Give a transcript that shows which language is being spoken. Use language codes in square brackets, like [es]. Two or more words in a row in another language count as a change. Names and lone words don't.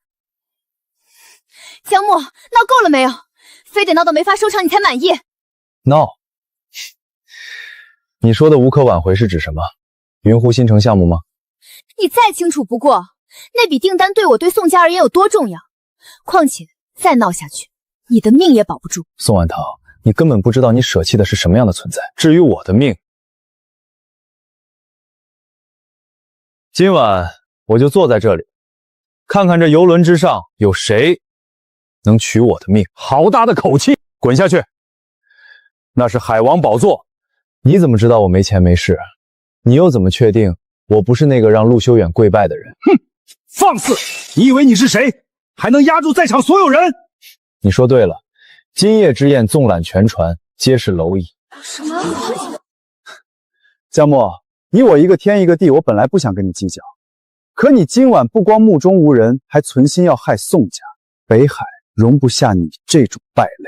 [zh] 江墨，鬧夠了沒有？非得鬧到沒法收場你才滿意？鬧？你說的無可挽回是指什麼？雲湖新城項目嗎？你再清楚不過，那筆訂單對我對宋家而言有多重要。況且再鬧下去，你的命也保不住。宋婉棠，你根本不知道你捨棄的是什麼樣的存在。至於我的命，今晚我就坐在這裡，看看這遊輪之上有誰能取我的命。好大的口氣！滾下去！那是海王寶座。你怎麼知道我沒錢沒勢？你又怎麼確定我不是那個讓陸修遠跪拜的人？哼，放肆！你以為你是誰？還能壓住在場所有人？你說對了，今夜之宴縱覽全船，皆是螻蟻。什麼？江墨，你我一個天一個地，我本來不想跟你計較，可你今晚不光目中無人，還存心要害宋家，北海容不下你這種敗類。